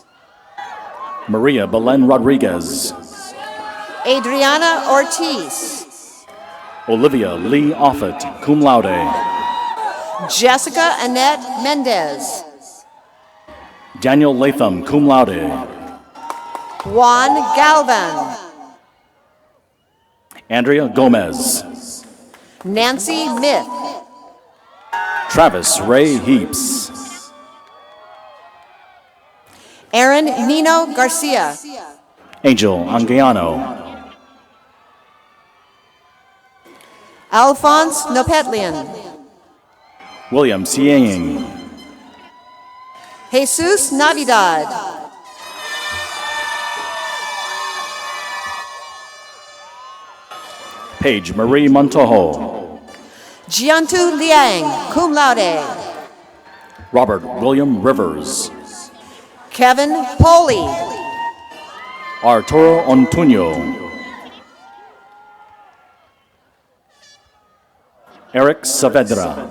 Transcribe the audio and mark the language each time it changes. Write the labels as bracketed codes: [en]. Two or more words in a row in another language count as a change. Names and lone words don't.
[en] Maria Belen Rodriguez. Adriana Ortiz. Olivia Lee Offit, [la] cum laude. [en] Jessica Annette Mendez. Daniel Latham, [la] cum laude. [en] Juan Galvan. Andrea Gomez. Nancy Myth. Travis Ray Heaps. Aaron Nino Garcia. Angel Anguiano. Alphonse Nopetlian. William Sieng. Jesus Navidad. Paige Marie Montojo. Jiantu Liang, [la] cum laude. [en] Robert William Rivers. Kevin Poley. Arturo Ontuño. Eric Saavedra.